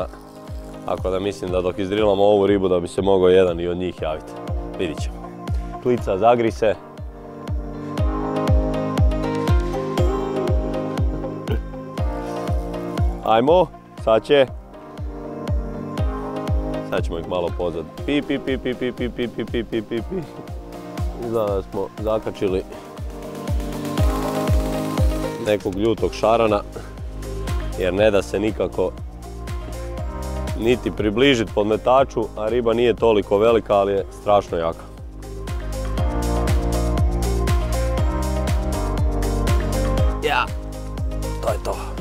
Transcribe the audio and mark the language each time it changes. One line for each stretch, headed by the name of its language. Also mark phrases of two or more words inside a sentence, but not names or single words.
Croatian: Tako da mislim da dok izdrilamo ovu ribu da bi se mogao jedan i od njih javiti. Vidit ćemo. Klica, zagri se. Ajmo, sad će. Sad ćemo ih malo pozad. Pi, pi, pi, pi, pi, pi, pi, pi, pi, pi, pi, pi. Izgleda da smo zakačili nekog ljutog šarana, jer ne da se nikako niti približiti podmetaču, a riba nije toliko velika, ali je strašno jaka. Ja, to je to.